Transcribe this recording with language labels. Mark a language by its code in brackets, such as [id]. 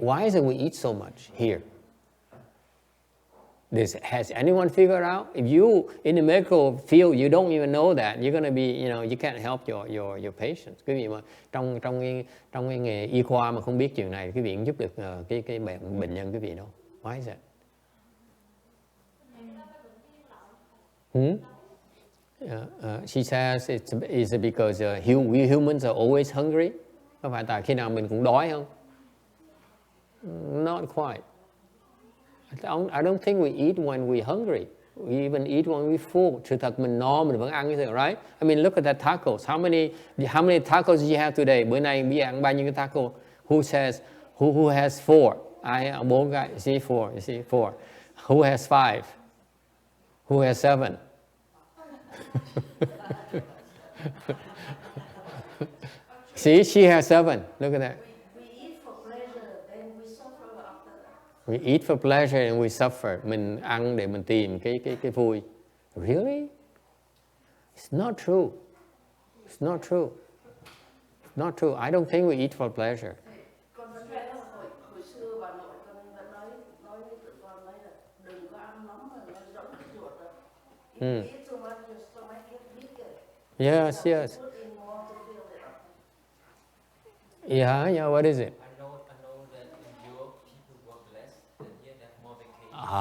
[en] Why is it we eat so much here? Has anyone figured out? If you in the medical field you don't even know that, you're going to be, you can't help your patients. [vi] Quý vị mà trong cái nghề y khoa mà không biết chuyện này, quý vị cũng giúp được cái bệnh nhân quý vị đâu. [en] Why is that? She says is it because we humans are always hungry? [vi] Có phải tại khi nào mình cũng đói không? [en] Not quite. I don't think we eat when we're hungry. We even eat when we're full. [vi] Sự thật mình no mình vẫn ăn như thế, right? [en] I mean, look at that tacos. How many tacos did you have today? [vi] Bữa nay biết ăn bao nhiêu cái taco? [en] Who has 4? I 4 cái. You see 4. You see 4. Who has 5? Who has 7? See, she has 7. Look at that. We eat for pleasure and we suffer after that. We eat for pleasure and we suffer. Mình ăn để mình tìm cái vui. Really? It's not true. It's not true. It's not true. I don't think we eat for pleasure. [vi] Con stress hồi xưa bà nội con đã nói với tụi con là đừng có ăn nóng mà nó giống cái chuột đó. [en] If you eat too much, your stomach gets bigger. Yes. Put in more to fill it up. Yeah, what is it? I know that in Europe people work less than here, they have more vacation.